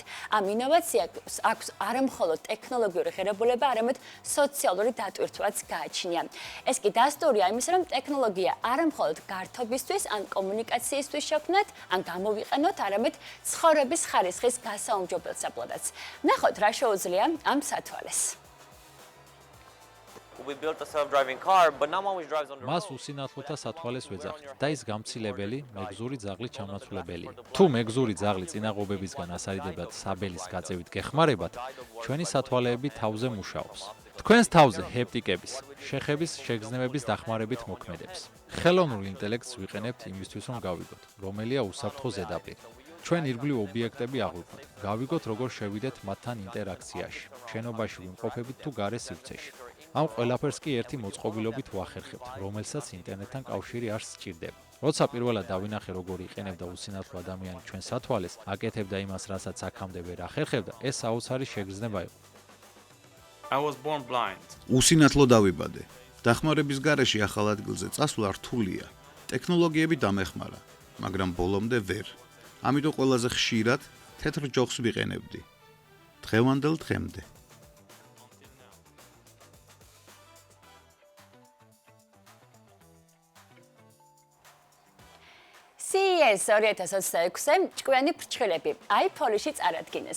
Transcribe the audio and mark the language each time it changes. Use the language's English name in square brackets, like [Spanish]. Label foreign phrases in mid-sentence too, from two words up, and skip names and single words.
[Georgian] ამ ინოვაციას აქვს არა მხოლოდ ტექნოლოგიური ღირებულება, არამედ სოციალური დატვირთვაც გააჩნია. ეს კი დასტურია იმისა, რომ ტექნოლოგია არა მხოლოდ გართობისთვის ან კომუნიკაციისთვის შექმნათ, ან გამოვიყენოთ, არამედ ცხოვრების ხარისხის გასაუმჯობესებლადაც. ნახოთ, რა შეუძლია ამ სათვალეს. [English] we built a self-driving car, but not one which drives on the [Georgian] მას [English] road. [Georgian] უსინათლოთა სათვალეს ვეძახით და ის გამცილებელი მეგზური ძაღლი ჩამონაცვლებელია. თუ მეგზური ძაღლი წინაღობებისგან ასარიდებად საბელის გაწევით გეხმარებათ, ჩვენი სათვალეები თავზე მუშაობს. თქვენს თავზე ჰეპტიკების, შეხების, შეგრძნებების დახმარებით მოქმედებს. ხელოვნურ ინტელექტს ვიყენებთ იმისთვის, რომ გავიგოთ, რომელია უსაფრთხო ზედაპირი. ჩვენ ირგვლივ ობიექტები აღვიქვათ. გავიგოთ, როგორ შევიდეთ მათთან ინტერაქციაში. შენობაში ვიმყოფებით თუ გარე სივრცეში. ამ ყველაფერს კი ერთი მოწყობილობით ვახერხებთ, რომელსაც ინტერნეტთან კავშირი არ სჭირდება. როცა პირველად დავინახე, როგორ იყენებდა უსინათლო ადამიანი ჩვენ სათვალეს, აკეთებდა იმას, რასაც აქამდე ვერ ახერხებდა, ეს საოცარი შეგრძნება იყო. [English] I was born blind. [Georgian] უსინათლო დავიბადე. დახმარების გარეშე ახალ ადგილზე წასვლა რთულია. ტექნოლოგიები დამეხმარა, მაგრამ ბოლომდე ვერ. ამიტომ ყველაზე ხშირად თეთრ ჯოხს ვიყენებდი. დღევანდელ დღემდე. CES 2026-ზე ჭკვიანი ფრჩხილები iPhone-ში წარადგინეს.